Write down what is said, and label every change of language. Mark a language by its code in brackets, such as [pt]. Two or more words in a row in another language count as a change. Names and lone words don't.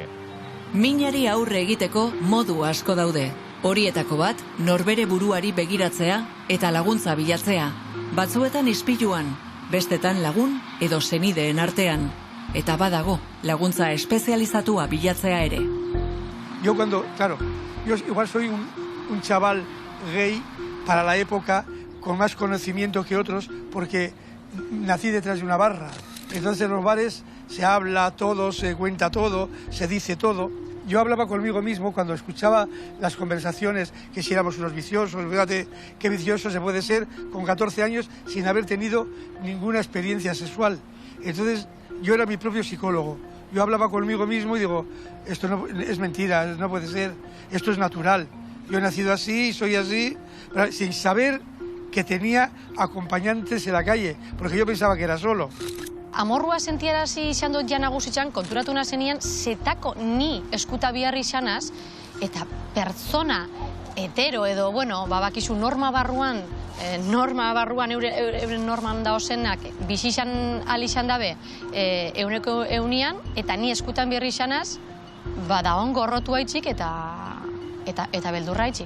[eu] Minari aurre egiteko modu asko daude. Horietako bat, norbere buruari begiratzea eta laguntza bilatzea. Batzuetan ispiluan, bestetan lagun edo senideen artean. Eta badago, laguntza espezializatua bilatzea ere. [es] Yo igual soy un chaval gay para la época con más conocimiento que otros porque nací detrás de una barra. Entonces en los bares se habla todo, se cuenta todo, se dice todo. Yo hablaba conmigo mismo cuando escuchaba las conversaciones que si éramos unos viciosos, fíjate qué vicioso se puede ser con 14 años sin haber tenido ninguna experiencia sexual. Entonces yo era mi propio psicólogo. Yo hablaba conmigo mismo y digo, esto no, es mentira, no puede ser, esto es natural. Yo he nacido así, soy así, sin saber que tenía acompañantes en la calle, porque yo pensaba que era solo. [eu] Amorrua sentiarazi izan dut ja nagusitzen, konturatu nazenean, zetako ni eskuta biharri izanaz, eta pertsona hetero edo, bueno, bakizu norma barruan, euren norman daozenak, bizi izan izan dabe, euneko eunian, eta ni eskutan biharri izanaz, da ongo gorrotu haitzik eta beldurra haitzik.